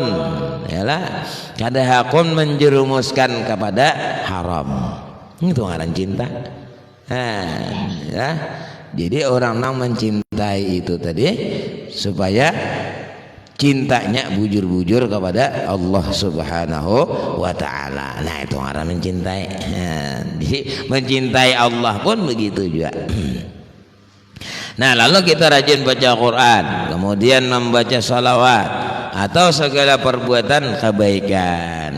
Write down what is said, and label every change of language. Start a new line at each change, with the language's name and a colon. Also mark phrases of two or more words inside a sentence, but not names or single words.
Banjar: Yalah, kada hakun menjerumuskan kepada haram. Itu ngaran cinta. Ya.
Indonesian: Jadi orang yang mencintai itu tadi supaya cintanya bujur-bujur kepada Allah
Arabic: سبحانه وتعالى.
Indonesian: Nah itu ngaran mencintai. Jadi mencintai Allah pun begitu juga. Nah lalu kita rajin baca Quran, kemudian membaca salawat atau segala perbuatan kebaikan.